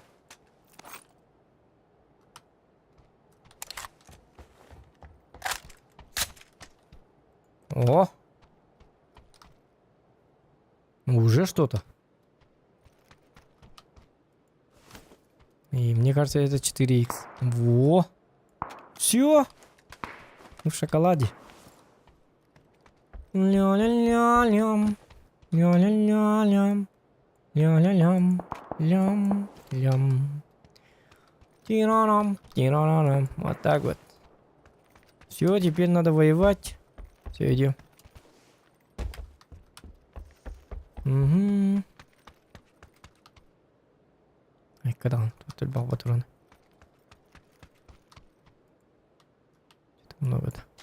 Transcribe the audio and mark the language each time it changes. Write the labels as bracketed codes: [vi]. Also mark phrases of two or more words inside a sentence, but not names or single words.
[ru] О! Уже что-то. И мне кажется, это 4х. Во! Все! Мы в шоколаде. Ля-ля-ля-лям. Ля-ля-ля-лям. Ля-ля-лям. Лям-лям. Тирарам. Тирарам. Вот так вот. Все, теперь надо воевать. Все, идем. Угу. Ай, когда он? Тут был патрон. Много-то.